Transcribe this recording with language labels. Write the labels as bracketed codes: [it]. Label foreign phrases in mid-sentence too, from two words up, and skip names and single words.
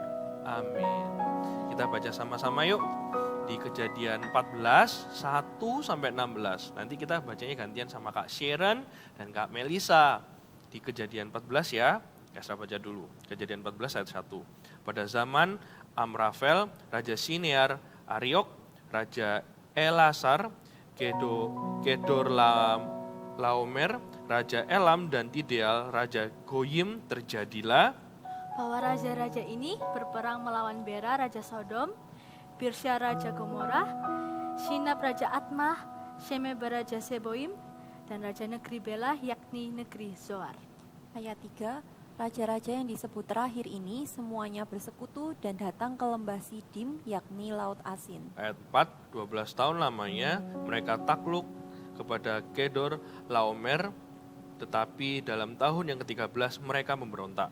[id] Amin. Kita baca sama-sama yuk. Di Kejadian 14, 1-16. Nanti kita bacanya gantian sama Kak Sharon dan Kak Melisa. Di Kejadian 14 ya. Saya baca dulu. Kejadian 14 ayat 1. Pada zaman Amrafel, Raja Sinear, Ariok, Raja Elasar, Kedorlaomer, Raja Elam, dan Tideal, Raja Goyim, terjadilah Bahwa raja-raja ini berperang melawan Bera, Raja Sodom, Birsya, Raja Gomorrah, Shinab, Raja Atmah, Shemeb, Raja Seboim, dan Raja negeri Bela, yakni negeri Zoar. Ayat 3, raja-raja yang disebut terakhir ini semuanya bersekutu dan datang ke lembah Sidim, yakni Laut Asin. Ayat 4, 12 tahun lamanya mereka takluk kepada Kedor Laomer, tetapi dalam tahun yang ke-13 mereka memberontak.